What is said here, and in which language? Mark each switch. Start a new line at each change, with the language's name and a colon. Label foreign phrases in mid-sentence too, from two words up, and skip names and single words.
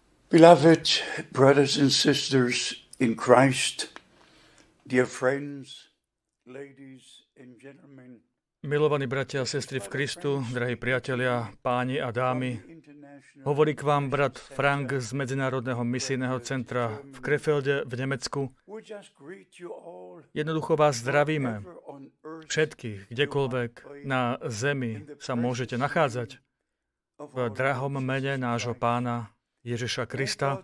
English: Beloved brothers and sisters in Christ, dear friends, ladies and gentlemen,
Slovak: Milovaní bratia a sestry v Kristu, drahí priatelia, páni a dámy, hovorí k vám brat Frank z Medzinárodného misijného centra v Krefelde v Nemecku. Jednoducho vás zdravíme, všetkých, kdekoľvek na zemi sa môžete nachádzať, v drahom mene nášho pána Ježiša Krista.